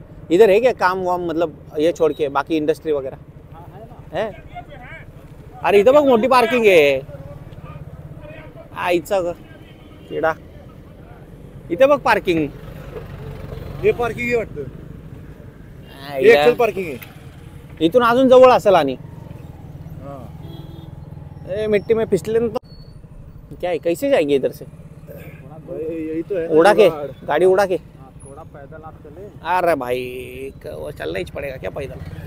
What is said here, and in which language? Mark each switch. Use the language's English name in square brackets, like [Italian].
[Hindi] इधर है क्या काम वाम, मतलब ये छोड़ के बाकी इंडस्ट्री वगैरह हाँ है ना. है? [Marathi] अरे इथं बघ मोठी पार्किंग आहे. आईचा किडा. इथे बघ पार्किंग. हे पार्किंग आहे वाटतं. हे एक्चुअल पार्किंग आहे. इथून अजून जवळ असेल. आणि हाँ [Hindi] मिट्टी में फिसले तो क्या है, कैसे जाएंगे इधर से? यही तो है. उड़ा के गाड़ी उड़ा के. हाँ थोड़ा पैदल आप चले. अरे भाई वो चलना ही पड़ेगा क्या पैदल.